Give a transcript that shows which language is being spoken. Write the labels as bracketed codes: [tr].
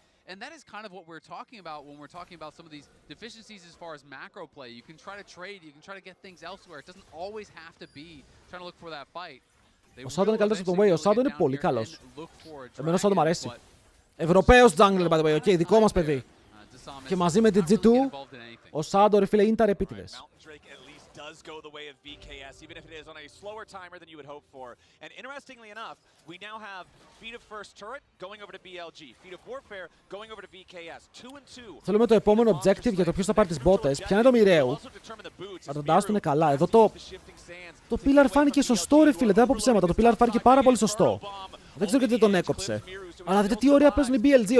[en] And that is kind of what we're talking about when we're talking about some of these deficiencies as far as macro play. You can try to trade, you can try to get things elsewhere. It doesn't always have to be trying to look for that fight. [el] Ο Σάντο είναι καλύτερος από τον Way. Ο Σάντο είναι πολύ καλός. Εμένα ο Σάντο μου αρέσει. Ευρωπαίος jungler, [en] by the way. [el] Okay, δικό μας παιδί. Και μαζί με την G2, ο Σάντο, ρε φίλε, είναι τα repetitive. [en] Does go the way of VKS, even if it is on a slower timer than you would hope for. And interestingly enough, we now have Feet of First Turret going over to BLG, Feet of Warfare going over to VKS, 2-2. [el] Θέλουμε το επόμενο objective για το ποιος θα πάρει τις μπότες. Ποια είναι το μοιραίο. Αλλά τον Dust είναι καλά. Εδώ το Pillar φάνηκε σωστό, ρε φίλε, δεν από ψέματα. Το Pillar φάνηκε πάρα πολύ σωστό. Δεν ξέρω γιατί τον έκοψε. Αλλά δείτε τι ωραία παίζουν οι BLG.